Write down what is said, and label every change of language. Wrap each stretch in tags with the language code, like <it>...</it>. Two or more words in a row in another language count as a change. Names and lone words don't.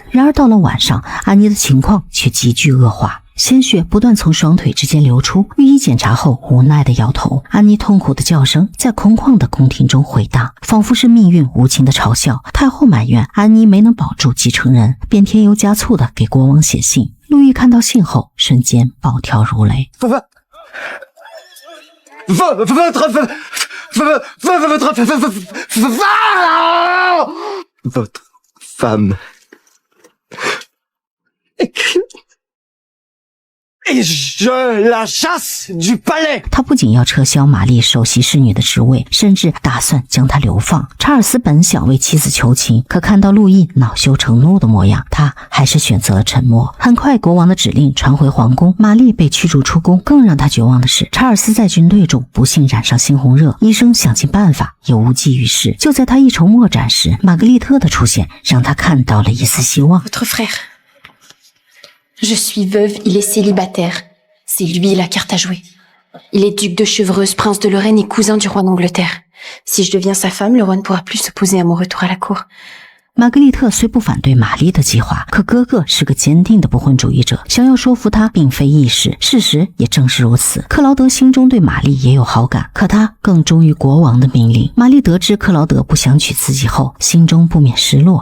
<zh>然而到了晚上，安妮的情况却急剧恶化，鲜血不断从双腿之间流出。御医检查后，无奈地摇头。安妮痛苦的叫声在空旷的宫廷中回荡，仿佛是命运无情的嘲笑。太后埋怨安妮没能保住继承人，便添油加醋地给国王写信。路易看到信后，瞬间暴跳如雷。</zh> <fr>Votre femme. Et je la chasse du palais.</fr> <zh>他不仅要撤销玛丽首席侍女的职位，甚至打算将她流放。查尔斯本想为妻子求情，可看到路易恼羞成怒的模样，他还是选择了沉默。很快，国王的指令传回皇宫，玛丽被驱逐出宫。更让他绝望的是，查尔斯在军队中不幸染上猩红热，医生想尽办法也无济于事。就在他一筹莫展时，玛格丽特的出现让他看到了一丝希望。</zh> <fr>Votre frère.Je suis veuve, il est célibataire. C'est lui la carte à jouer. Il est duc de Chevreuse, prince de Lorraine et cousin du roi d'Angleterre. Si je deviens sa femme, le roi ne pourra plus s'opposer à mon retour à la cour.</fr> <zh>玛格丽特虽不反对玛丽的计划，可哥哥是个坚定的不婚主义者，想要说服他并非易事。事实也正是如此，克劳德心中对玛丽也有好感，可他更忠于国王的命令。玛丽得知克劳德不想娶自己后，心中不免失落。</zh>